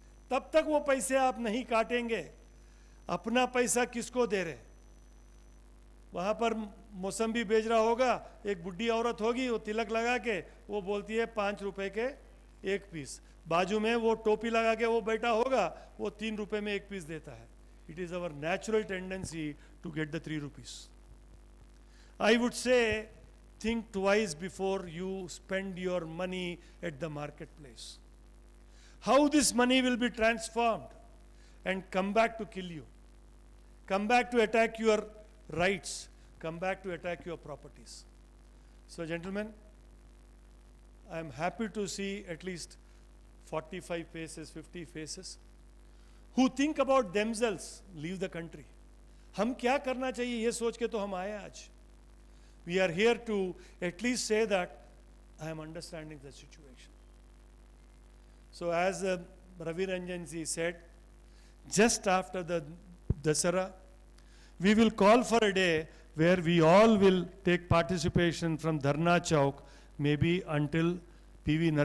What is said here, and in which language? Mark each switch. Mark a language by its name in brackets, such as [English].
[Hindi] तब तक वो पैसे आप नहीं काटेंगे. अपना पैसा किसको दे रहे? वहां पर मौसम्बी बेच रहा होगा, एक बुढ़ी औरत होगी, वो तिलक लगा के वो बोलती है 5 रुपए के एक पीस. बाजू में वो टोपी लगा के वो बैठा होगा, वो 3 रुपए में एक पीस देता है. [English] It is our natural tendency to get the 3 rupees. I would say, think twice before you spend your money at the marketplace. How this money will be transformed and come back to kill you, come back to attack your rights, come back to attack your properties. So gentlemen, I am happy to see at least 45 faces, 50 faces who think about themselves leave the country. [Hindi] हम क्या करना चाहिए ये सोच के तो हम आए आज. [English] We are here to at least say that I am understanding the situation. So as Ravi Ranjan ji said, just after the Dasara, we will call for a day where we all will take participation from Dharna Chowk, maybe until P.V.